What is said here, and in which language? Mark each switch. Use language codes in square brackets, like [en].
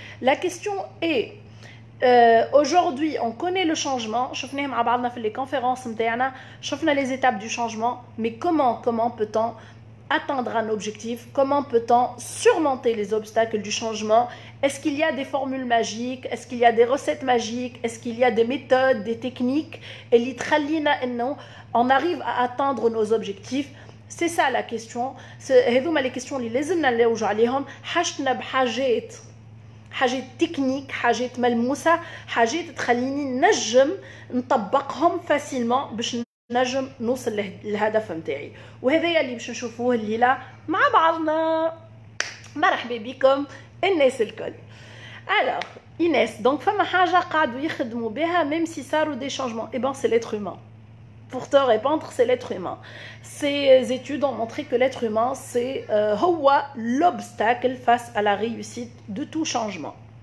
[fr] La question est aujourd'hui on connaît le changement. [ar] شفناه مع بعضنا في [fr] les conférences [ar] نتاعنا. [fr] شفنا les étapes du changement. Mais comment peut-on atteindre un objectif? Comment peut-on surmonter les obstacles du changement? Est-ce qu'il y a des formules magiques? Est-ce qu'il y a des recettes magiques? Est-ce qu'il y a des méthodes, des techniques [ar] اللي تخلينا انه [fr] on arrive à atteindre nos objectifs? C'est ça la question. [ar] هذوما [fr] les questions [ar] اللي لازمنا نلوجوا عليهم. حاجتنا بحاجات تكنيك، حاجات ملموسه، حاجات تخليني نجم نطبقهم فاسيلمون باش نجم نوصل للهدف نتاعي. وهذايا اللي باش نشوفوه الليله مع بعضنا. مرحبا بكم الناس الكل. [fr] Alors Inès, donc [ar] فما حاجه قاعدوا يخدموا بها [fr] même si [ar] صاروا [fr] des changements. Eh ben c'est l'être humain. Pour te répondre, c'est l'être humain. Ces études ont montré que l'être humain, c'est l'obstacle face à la réussite de tout changement.